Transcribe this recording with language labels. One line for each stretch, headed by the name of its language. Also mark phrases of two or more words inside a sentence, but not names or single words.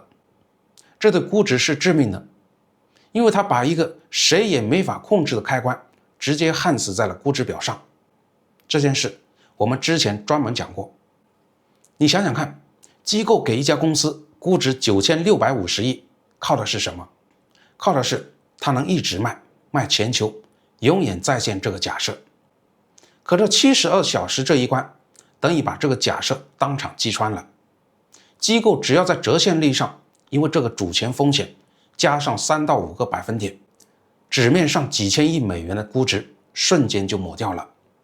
Chinese: 這對估值是致命的，因為它把一個誰也没法控制的開關直接焊死在了估值表上。這件事我們之前專門講過。你想想看，機構給一家公司估值9650億，靠的是什麼？靠的是它能一直賣全球，永遠再現這個假設。可這72小時這一關，等於把這個假設當場擊穿了。機構只要在折現率上，因為這個主權風險加上3到5個百分點，紙面上幾千億美元的估值瞬間就抹掉了。